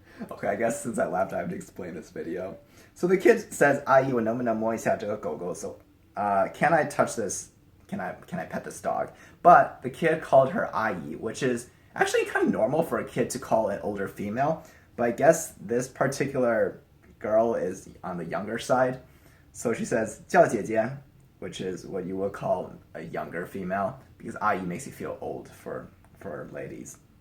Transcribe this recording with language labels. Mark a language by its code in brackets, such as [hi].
[en] Okay, I guess since I laughed, I have to explain this video. So the kid says, [zh] 阿姨，我能不能摸一下这个狗狗? [en] So, can I touch this? Can I pet this dog? But the kid called her 阿姨, which is actually kind of normal for a kid to call an older female. But I guess this particular girl is on the younger side. So she says [zh] 叫姐姐, [en] which is what you would call a younger female, because 阿姨 makes you feel old for ladies.